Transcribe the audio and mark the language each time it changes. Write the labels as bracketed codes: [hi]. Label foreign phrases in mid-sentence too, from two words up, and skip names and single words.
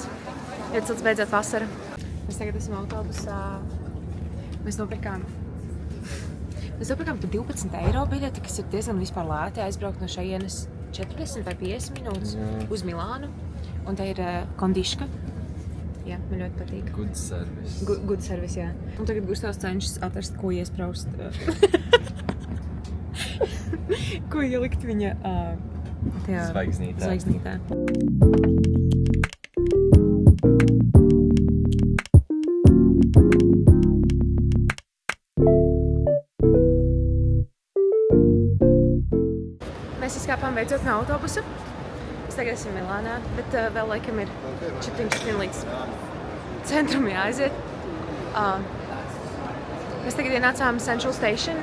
[lv] Ļoti silts beidzot vasara. Mēs tagad esam autobusā. Mēs nopirkām par 12 eiro biļeti, kas ir diezgan vispār lēti aizbraukt no šajienes 40 vai 50 minūtes uz Milānu. Un te ir kondiška. Jā, man ļoti patīk. [en] Good service. Good service, [lv] jā. Un tagad Gustavs cenšas atrast, ko iespraust. Ko ielikt viņa tajā Zvaigznītē. Zvaigznītē. Mēs izkāpām beidzot no autobusa. Mēs tagad esam Milānā, bet vēl laikam ir 4 līdz centrum jāaiziet. Mēs tagad ienācām Central Station.